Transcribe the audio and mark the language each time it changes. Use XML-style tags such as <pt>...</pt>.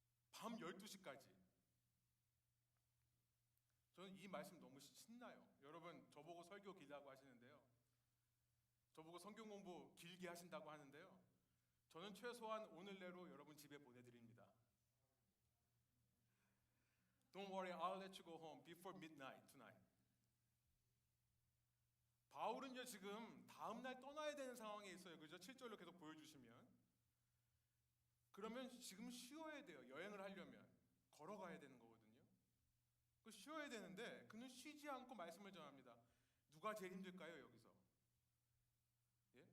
<ko>밤 12시까지. 저는 이 말씀 너무 신나요. 여러분, 저보고 설교 길다고 하시는데요, 저보고 성경 공부 길게 하신다고 하는데요, 저는 최소한 오늘 내로 여러분 집에 보내드립니다.</ko> <en>Don't worry, I'll let you go home before midnight tonight.</en> <ko>바울은요, 지금 다음날 떠나야 되는 상황에 있어요. 그죠? 7절로 계속 보여주시면. 그러면 지금 쉬어야 돼요. 여행을 하려면 걸어가야 되는 거거든요. 그 쉬어야 되는데 그는 쉬지 않고 말씀을 전합니다. 누가 제일 힘들까요, 여기서? 예?</ko>